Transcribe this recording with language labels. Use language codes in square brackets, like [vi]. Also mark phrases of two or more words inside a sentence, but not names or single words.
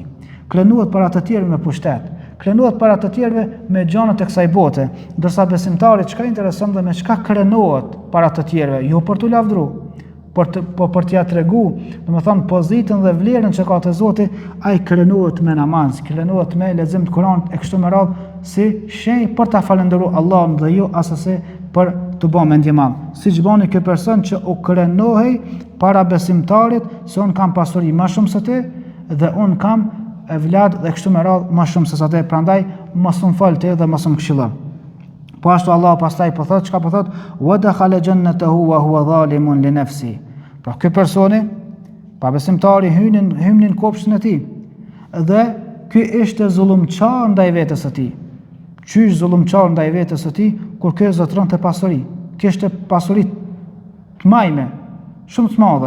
[sq] Krenohet para të tjerëve me pushtet, krenohet para të tjerëve me gjanat e kësaj bote, ndërsa besimtari çka intereson dhe me çka krenohet para të tjerëve, jo për t'u lavdëruar, për t'ia treguar, domethënë pozitën dhe vlerën që ka te Zoti, ai krenohet me namaz, krenohet me lexim të Kuranit e kështu me radhë, si shenjë për ta falendëruar Allahun dhe jo asesi për të bërë mendje madh. Siç bani ky person që u krenohej para besimtarit se un kam pasuri më shumë se ti dhe un kam evlad dhe kështu me radhë më shumë se sa te, prandaj mos më fal ti dhe mos më këshillon. Po ashtu Allah pastaj po thot, çka po thot? [ar] ودخل جنته وهو ظالم لنفسه. [sq] Pra ky personi, pa besimtari hymnin kopshtin e tij. Dhe ky ishte zullumçar ndaj vetes së tij. Qysh zullumçar ndaj vetes së tij kur ky zotronte pasuri? Kishte pasuri të majme, shumë të madhe.